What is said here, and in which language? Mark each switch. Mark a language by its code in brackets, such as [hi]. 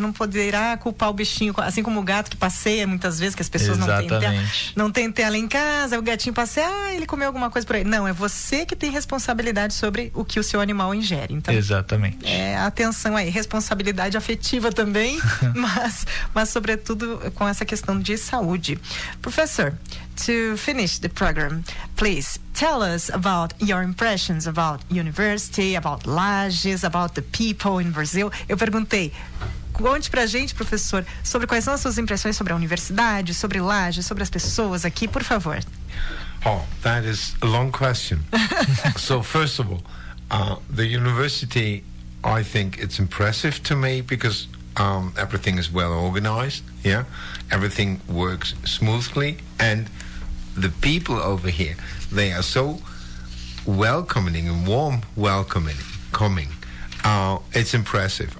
[pt] Não poderá culpar o bichinho, assim como o gato que passeia muitas vezes, que as pessoas não têm tela em casa, o gatinho passeia, ele comeu alguma coisa por aí. Não, é você que tem responsabilidade sobre o que o seu animal ingere. Então, exatamente. Atenção aí, responsabilidade afetiva também, mas sobretudo com essa questão de saúde. [en] Professor, to finish the program, please tell us about your impressions about university, about Lages, about the people in Brazil. [pt] Eu perguntei, conte pra gente, professor, sobre quais são as suas impressões sobre a universidade, sobre Lages, sobre as pessoas aqui, por favor. [en] Oh, that is a long question. So, first of all, the university, I think it's impressive to me because everything is well organized, yeah? Everything works smoothly and the people over here, they are so welcoming and warm welcoming. It's impressive.